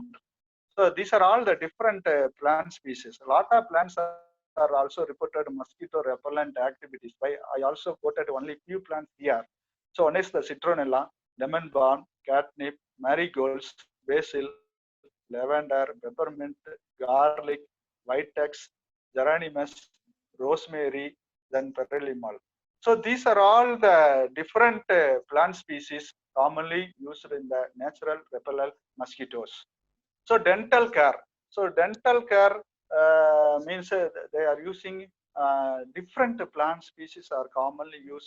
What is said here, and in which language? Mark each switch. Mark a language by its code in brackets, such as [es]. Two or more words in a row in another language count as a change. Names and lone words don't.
[en] So these are all the different plant species. A lot of plants are also reported mosquito repellent activities. I also quoted only few plants here. So one is the citronella, lemon balm, catnip, marigolds, basil, lavender, peppermint, garlic, whitex, geranimus, rosemary, then perillimal. So these are all the different plant species commonly used in the natural repellent mosquitoes. So dental care. So dental care means they are using different plant species are commonly used.